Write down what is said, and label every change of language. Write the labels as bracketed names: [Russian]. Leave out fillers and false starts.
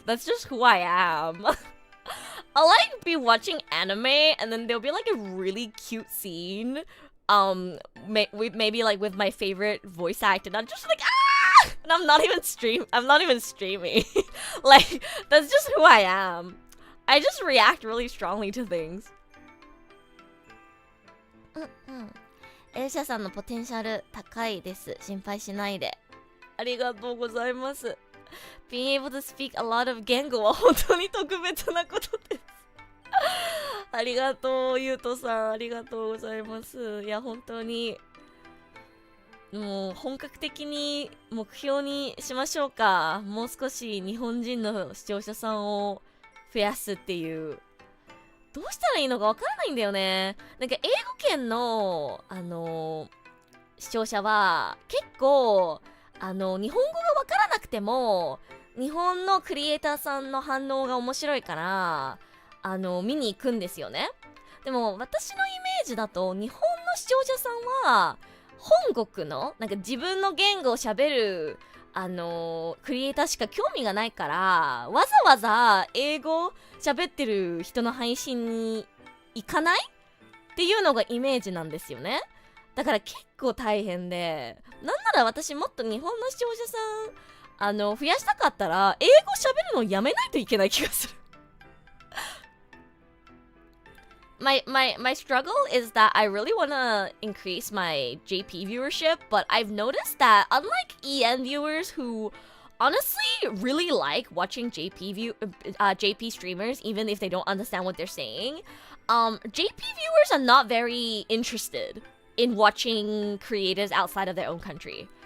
[English] That's just who I am. I'll like be watching anime and then there'll be like a really cute scene maybe like with my favorite voice actor, and I'm just like, ah! And I'm not even streaming. Like, that's just who I am. I just react really strongly to things. [Japanese] エルシャさんのポテンシャル高いです。心配しないで。ありがとうございます。 [English] Being able to speak a lot of [Japanese] 言語は本当に特別なことです。ありがとう、ゆうとさん。ありがとうございます。いや、本当に。もう、本格的に目標にしましょうか。もう少し日本人の視聴者さんを増やすっていう。どうしたらいいのかわからないんだよね。なんか、英語圏の、視聴者は、結構、日本語がわからなくても、日本のクリエイターさんの反応が面白いから、見に行くんですよね。でも私のイメージだと日本の視聴者さんは本国のなんか自分の言語を喋るクリエイターしか興味がないから、わざわざ英語喋ってる人の配信に行かないっていうのがイメージなんですよね。だから結構大変で、なんなら私もっと日本の視聴者さん増やしたかったら英語喋るのをやめないといけない気がする。 [English] My struggle is that I really want to increase my JP viewership, but I've noticed that unlike EN viewers who honestly really like watching JP streamers even if they don't understand what they're saying, JP viewers are not very interested in watching creators outside of their own country.